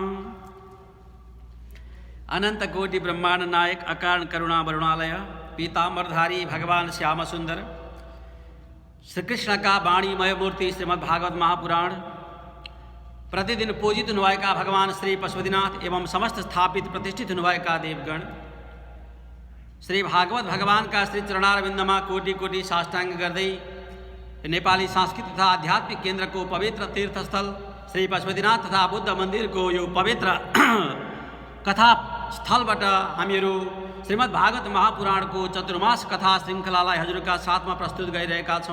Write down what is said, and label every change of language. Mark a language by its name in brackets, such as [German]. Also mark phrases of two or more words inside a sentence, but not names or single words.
[Nepali] अनंत कोटि ब्रह्मांड नायक अकारण करुणा वरुणालय पीतांबरधारी भगवान श्याम सुंदर श्री कृष्ण का वाणीमय मूर्ति श्रीमद् भागवत महापुराण प्रतिदिन पूजित हुनुभाए का भगवान श्री पशुपतिनाथ एवं समस्त स्थापित प्रतिष्ठित हुनुभाए का देवगण श्री भागवत भगवान का श्री चरणारविंदमा कोटि कोटि साष्टांग गर्दै नेपाली सांस्कृतिक तथा आध्यात्मिक केंद्र को पवित्र तीर्थस्थल श्री पशुपतिनाथ तथा बुद्ध मंदिर को यो पवित्र कथा स्थलबाट हामीहरू श्रीमद् भागवत महापुराणको चतुर्मास कथा श्रृङ्खलालाई हजुरका साथमा प्रस्तुत गरिरहेका छौँ।